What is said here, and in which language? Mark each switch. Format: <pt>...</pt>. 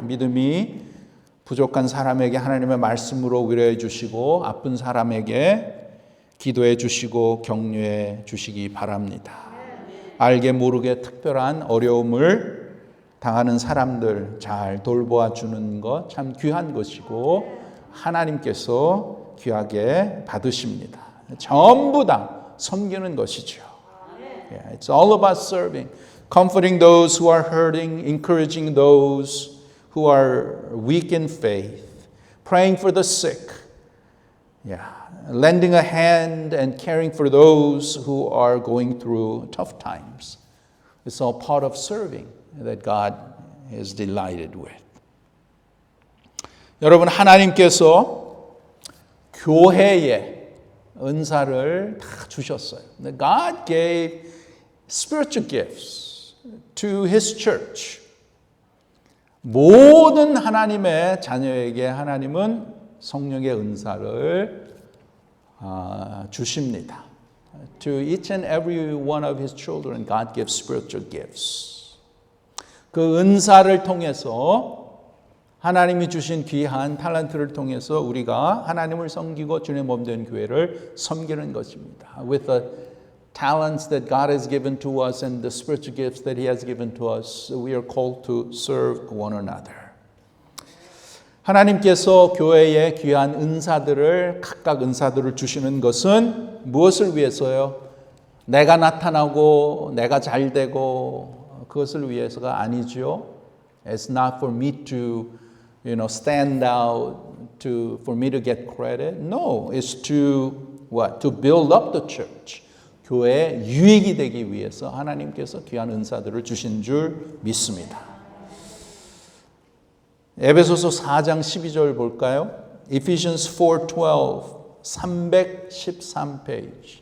<ko>믿음이 부족한 사람에게 하나님의 말씀으로 위로해 주시고 아픈 사람에게 기도해 주시고 격려해 주시기 바랍니다. 알게 모르게 특별한 어려움을 당하는 사람들 잘 돌보아 주는 것 참 귀한 것이고 하나님께서 귀하게 받으십니다. 전부 다 섬기는 것이죠.</ko> <en>Yeah, it's all about serving, comforting those who are hurting, encouraging those who are weak in faith, praying for the sick, yeah, lending a hand and caring for those who are going through tough times. It's all part of serving that God is delighted with.</en> <ko>여러분 하나님께서 교회에 은사를 다 주셨어요.</ko> <en>God gave spiritual gifts to His church.</en> <ko>모든 하나님의 자녀에게 하나님은 성령의 은사를 주십니다.</ko> <en>To each and every one of His children, God gives spiritual gifts.</en> <ko>그 은사를 통해서 하나님이 주신 귀한 탤런트를 통해서 우리가 하나님을 섬기고 주님의 몸된 교회를 섬기는 것입니다.</ko> <en>With the talents that God has given to us and the spiritual gifts that He has given to us, we are called to serve one another.</en> <ko>하나님께서 교회에 귀한 은사들을 각각 은사들을 주시는 것은 무엇을 위해서요? 내가 나타나고 내가 잘 되고 그것을 위해서가 아니죠.</ko> <en>It's not for me to stand out, for me to get credit. No, it's to what? To build up the church.</en> <ko>교회에 유익이 되기 위해서 하나님께서 귀한 은사들을 주신 줄 믿습니다. 에베소서 4장 12절 볼까요?</ko> <en>Ephesians 4:12, 313페이지.</en>